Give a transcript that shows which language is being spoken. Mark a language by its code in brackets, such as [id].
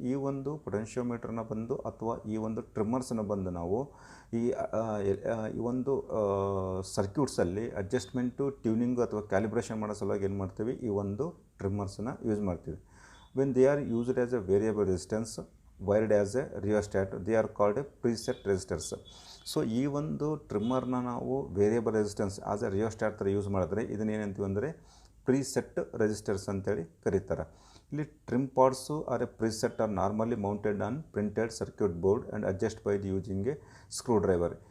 [kn] ಈ ಒಂದು ಪೊಟೆನ್ಷಿಯೋಮೀಟರ್ನ ಬಂದು ಅಥವಾ ಈ ಒಂದು ಟ್ರಿಮ್ಮರ್ಸನ್ನು ಬಂದು ನಾವು ಈ ಒಂದು ಸರ್ಕ್ಯೂಟ್ಸಲ್ಲಿ ಅಡ್ಜಸ್ಟ್ಮೆಂಟು ಟ್ಯೂನಿಂಗು ಅಥವಾ ಕ್ಯಾಲಿಬ್ರೇಷನ್ ಮಾಡೋ ಸಲುವಾಗಿ ಏನು ಮಾಡ್ತೀವಿ, ಈ ಒಂದು ಟ್ರಿಮ್ಮರ್ಸನ್ನು ಯೂಸ್ ಮಾಡ್ತೀವಿ. [en] When they are used as a variable resistance wired as a rheostat, they are called a preset resistors. [kn] So ಈ ಒಂದು ಟ್ರಿಮ್ಮರ್ನ ನಾವು [en] variable resistance as a rheostat [kn] ಥರ ಯೂಸ್ ಮಾಡಿದ್ರೆ ಇದನ್ನ ಏನಂತೀವಿ ಅಂದರೆ ಪ್ರೀಸೆಟ್ ರೆಸಿಸ್ಟರ್ಸ್ ಅಂತೇಳಿ ಕರೀತಾರೆ. ಇಲ್ಲಿ [en] Trim pots are a preset are normally mounted on printed circuit board and adjust by the using a screwdriver.